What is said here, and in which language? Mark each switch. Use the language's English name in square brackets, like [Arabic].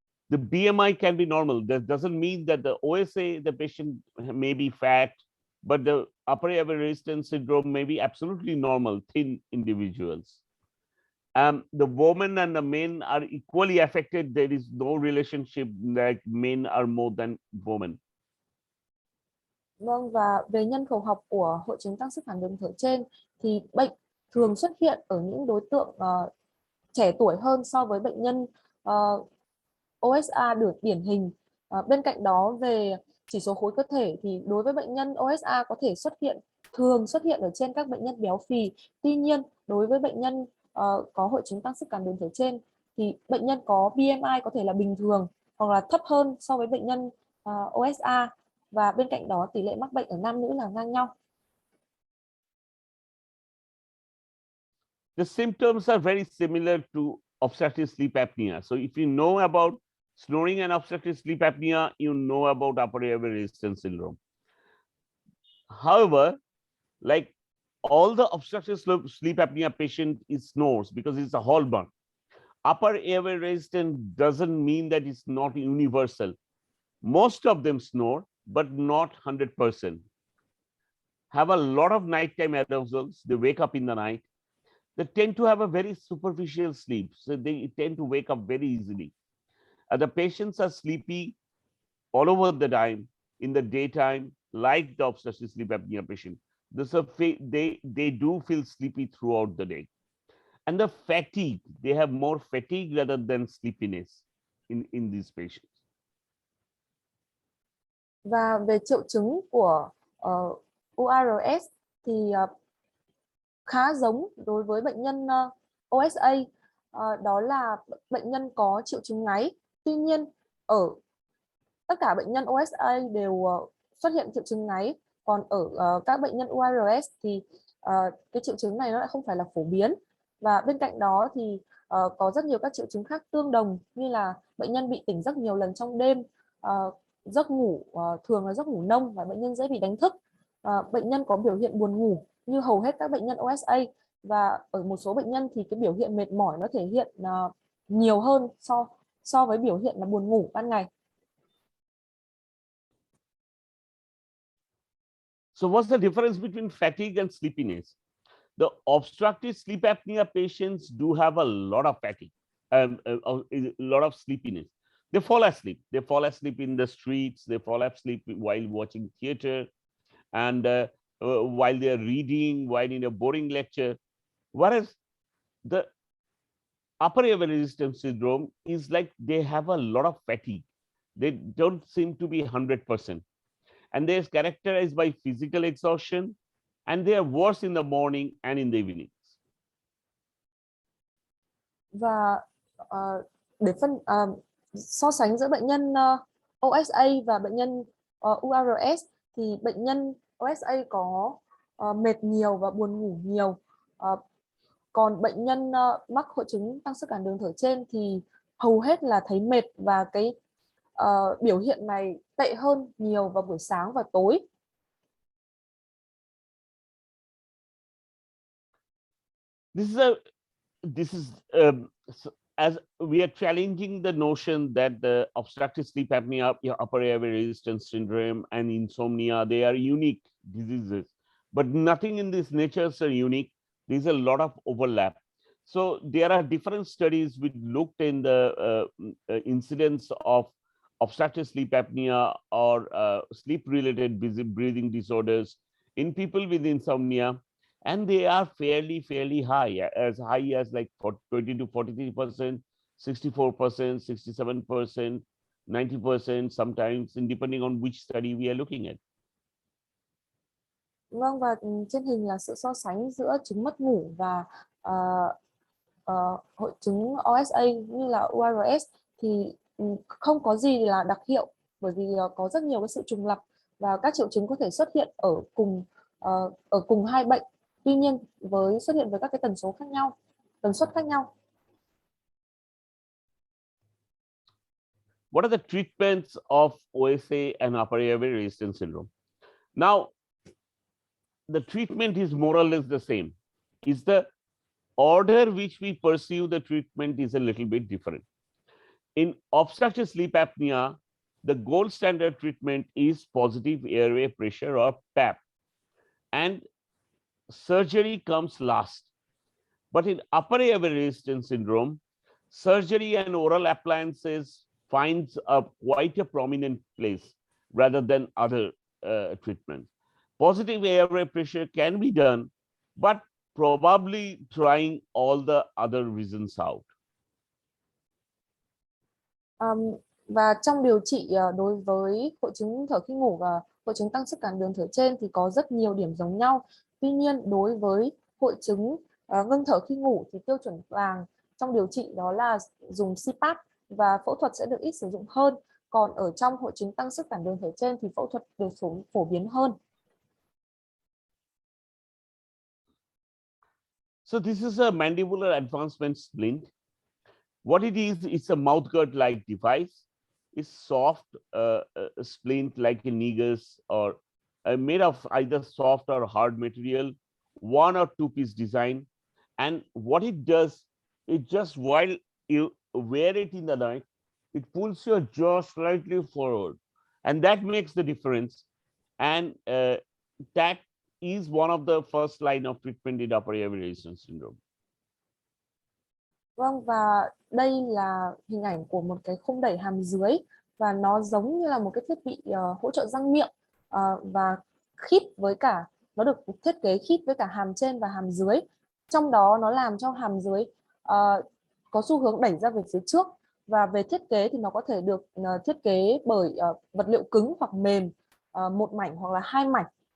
[English] The BMI can be normal. That doesn't mean that the OSA, the patient may be fat, but the upper airway resistance syndrome may be absolutely normal, thin individuals. The women and the men are equally affected. There is no relationship that men are more than women. [Vietnamese] Vâng, và về nhân khẩu học của hội chứng tăng sức cản đường thở trên thì bệnh thường xuất hiện ở những đối tượng trẻ tuổi hơn so với bệnh nhân OSA được điển hình. Bên cạnh đó, về chỉ số khối cơ thể thì đối với bệnh nhân OSA có thể thường xuất hiện ở trên các bệnh nhân béo phì. Tuy nhiên, đối với bệnh nhân có hội chứng tăng sức cản đường thở trên thì bệnh nhân có BMI có thể là bình thường hoặc là thấp hơn so với bệnh nhân OSA, và bên cạnh đó tỷ lệ mắc bệnh ở nam nữ là ngang nhau. [English] The symptoms are very similar to obstructive sleep apnea. So if you know about snoring and obstructive sleep apnea, you know about upper airway resistance syndrome. However, like all the obstructive sleep apnea patient snores because it's a hallmark. Upper airway resistance doesn't mean that it's not universal. Most of them snore, but not 100%. Have a lot of nighttime arousals. They wake up in the night. They tend to have a very superficial sleep, so they tend to wake up very easily. The patients are sleepy all over the time in the daytime, like the obstructive sleep apnea patient. They do feel sleepy throughout the day. And the fatigue, they have more fatigue rather than sleepiness in these patients. [Vietnamese] Và về triệu chứng của URS thì khá giống đối với bệnh nhân OSA, đó là bệnh nhân có triệu chứng ngáy. Tuy nhiên ở tất cả bệnh nhân OSA đều xuất hiện triệu chứng ngáy, còn ở các bệnh nhân URS thì cái triệu chứng này nó lại không phải là phổ biến. Và bên cạnh đó thì có rất nhiều các triệu chứng khác tương đồng, như là bệnh nhân bị tỉnh giấc nhiều lần trong đêm, giấc ngủ thường là giấc ngủ nông và bệnh nhân dễ bị đánh thức. Bệnh nhân có biểu hiện buồn ngủ như hầu hết các bệnh nhân OSA, và ở một số bệnh nhân thì cái biểu hiện mệt mỏi nó thể hiện nhiều hơn so với biểu hiện là buồn ngủ ban ngày. [English] So what's the difference between fatigue and sleepiness? The obstructive sleep apnea patients do have a lot of fatigue, a lot of sleepiness. They fall asleep. They fall asleep in the streets. They fall asleep while watching theater, and while they're reading, while in a boring lecture. Whereas the upper airway resistance syndrome is like they have a lot of fatigue. They don't seem to be 100%. And they're characterized by physical exhaustion, and they are worse in the morning and in the evenings. [Vietnamese] Và để so sánh giữa bệnh nhân OSA và bệnh nhân URS thì bệnh nhân OSA có mệt nhiều và buồn ngủ nhiều. Còn bệnh nhân mắc hội chứng tăng sức cản đường thở trên thì hầu hết là thấy mệt, và cái biểu hiện này tệ hơn nhiều vào buổi sáng và tối. [English] This is as we are challenging the notion that the obstructive sleep apnea, upper airway resistance syndrome, and insomnia, they are unique diseases, but nothing in these natures are unique. There's a lot of overlap. So there are different studies which looked in the incidence of obstructive sleep apnea or sleep-related breathing disorders in people with insomnia, and they are fairly high as like 20 to 43%, 64%, 67%, 90%, sometimes, depending on which study we are looking at. [Vietnamese] Vâng, và trên hình là sự so sánh giữa chứng mất ngủ và hội chứng OSA như là URS thì không có gì là đặc hiệu, bởi vì có rất nhiều cái sự trùng lặp và các triệu chứng có thể xuất hiện ở cùng hai bệnh. Tuy nhiên xuất hiện với các cái tần suất khác nhau. [English] What are the treatments of OSA and upper airway resistance syndrome? Now, the treatment is more or less the same. Is the order which we pursue the treatment is a little bit different. In obstructive sleep apnea, the gold standard treatment is positive airway pressure, or PAP, and surgery comes last. But in upper airway resistance syndrome, surgery and oral appliances finds quite a prominent place rather than other treatments. Positive airway pressure can be done, but probably trying all the other reasons out. [Vietnamese] Và trong điều trị đối với hội chứng thở khi ngủ và hội chứng tăng sức cản đường thở trên thì có rất nhiều điểm giống nhau. Tuy nhiên đối với hội chứng ngưng thở khi ngủ thì tiêu chuẩn vàng trong điều trị đó là dùng CPAP, và phẫu thuật sẽ được ít sử dụng hơn. Còn ở trong hội chứng tăng sức cản đường thở trên thì phẫu thuật được phổ biến hơn. [English] So this is a mandibular advancement splint. What it is, it's a mouth guard-like device. It's soft splint like a negus, or made of either soft or hard material, 1 or 2 piece design. And what it does, it just while you wear it in the night, it pulls your jaw slightly forward, and that makes the difference. And that is one of the first line of treatment in upper airway resistance syndrome. [Vietnamese] Vâng, và đây là hình ảnh của một cái khung đẩy hàm dưới, và nó giống như là một cái thiết bị hỗ trợ răng miệng, và khít với cả, nó được thiết kế khít với cả hàm trên và hàm dưới. Trong đó nó làm cho hàm dưới có xu hướng đẩy ra về phía trước, và về thiết kế thì nó có thể được thiết kế bởi vật liệu cứng hoặc mềm, 1 mảnh hoặc là 2 mảnh.